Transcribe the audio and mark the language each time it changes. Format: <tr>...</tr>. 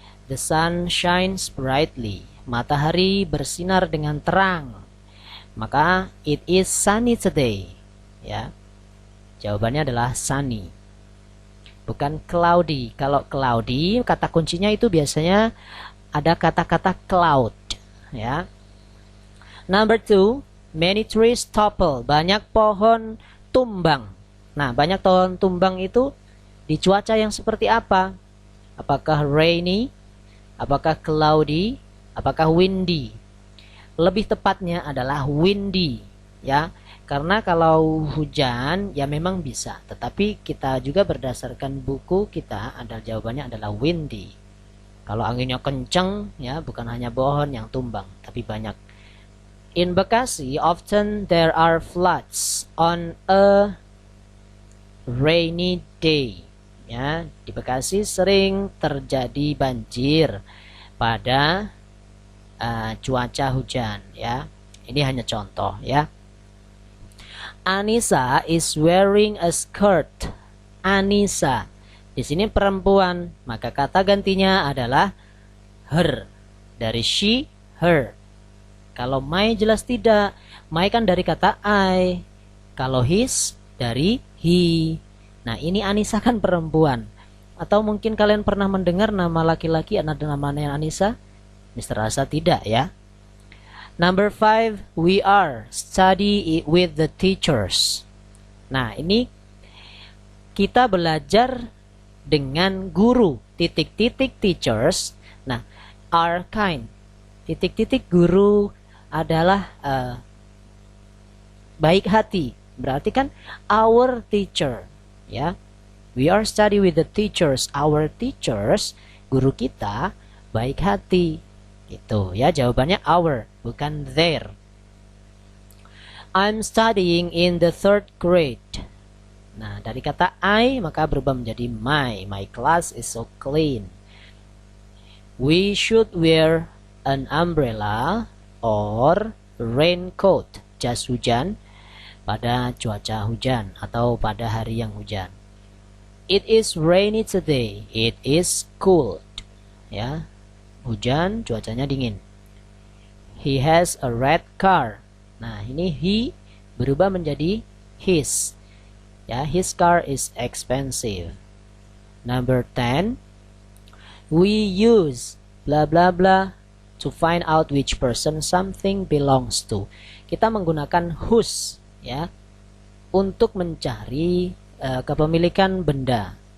<en>The sun shines brightly.</en> <id>Matahari bersinar dengan terang. Maka</id> <en>it is sunny today.</en> <id>Ya. Jawabannya adalah sunny. Bukan cloudy. Kalau cloudy, kata kuncinya itu biasanya ada kata-kata cloud, ya.</id> <en>Number 2, many trees topple.</en> <id>Banyak pohon tumbang. Nah, banyak pohon tumbang itu di cuaca yang seperti apa? Apakah rainy? Apakah cloudy? Apakah windy? Lebih tepatnya adalah windy, ya. Karena kalau hujan ya memang bisa, tetapi kita juga berdasarkan buku kita adalah jawabannya adalah windy. Kalau anginnya kencang ya bukan hanya pohon yang tumbang, tapi banyak.</id> <en>In Bekasi often there are floods on a rainy day.</en> <id>Ya, di Bekasi sering terjadi banjir pada cuaca hujan ya. Ini hanya contoh ya.</id> <en>Anissa is wearing a skirt. Anissa.</en> <id>Di sini perempuan, maka kata gantinya adalah her. Dari she, her. Kalau my jelas tidak. My kan dari kata I. Kalau his dari he. Nah, ini Anissa kan perempuan. Atau mungkin kalian pernah mendengar nama laki-laki ada namanya Anissa? Mister rasa tidak ya.</id> <en>Number 5, we are study with the teachers.</en> <id>Nah, ini kita belajar dengan guru, titik-titik teachers. Nah,</id> <en>are kind.</en> <id>Titik-titik guru adalah baik hati. Berarti kan</id> <en>our teacher,</en> <id>ya.</id> <en>We are study with the teachers. Our teachers,</en> <id>guru kita baik hati. Gitu ya, jawabannya</id> <en>our, bukan their. I'm studying in the 3rd grade.</en> <id>Nah, dari kata I maka berubah menjadi my.</id> <en>My class is so clean. We should wear an umbrella or raincoat,</en> <id>jas hujan, pada cuaca hujan atau pada hari yang hujan.</id> <en>It is rainy today. It is cold.</en> <id>Ya, hujan, cuacanya dingin.</id> <en>He has a red car.</en> <id>Nah, ini he berubah menjadi his.</id> <en>Ya, his car is expensive. Number 10. We use bla bla bla to find out which person something belongs to.</en> <id>Kita menggunakan whose, ya, untuk mencari kepemilikan benda.</id>